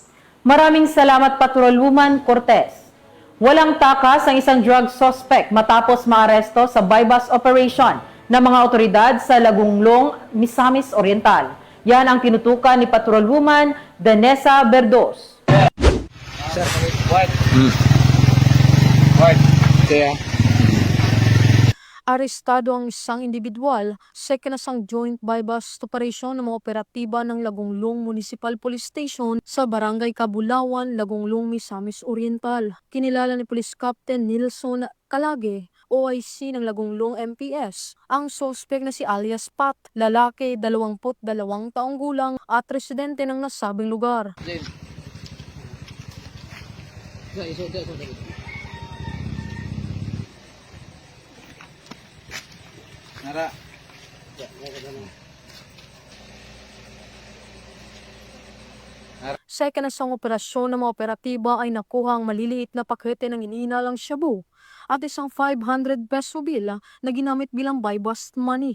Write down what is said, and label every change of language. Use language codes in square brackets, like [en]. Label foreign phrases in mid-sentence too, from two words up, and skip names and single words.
[tl] Maraming salamat Patrolwoman Cortez. Walang takas ang isang drug suspect matapos maaresto sa bypass operation ng mga otoridad sa Lagunglong, Misamis Oriental. Yan ang tinutukan ni Patrolwoman Danessa Berdos. Sir, [en] what? What? [tl] Kaya? Arestado ang isang individual sa ikinasang [en] joint bypass operation [tl] ng mga operatiba ng Lagunglong Municipal Police Station sa Barangay Kabulawan, Lagunglong, Misamis Oriental. Kinilala ni Police Captain Nilson Calage, OIC ng Lagunglong MPS, ang suspect na si alias Pat, lalaki 22 taong gulang at residente ng nasabing lugar. Nara. Sa ikinasang operasyon ng mga operatiba ay nakuha ang maliliit na pakete ng iniinalang shabu at isang 500 peso bill na ginamit bilang [en] bypass money.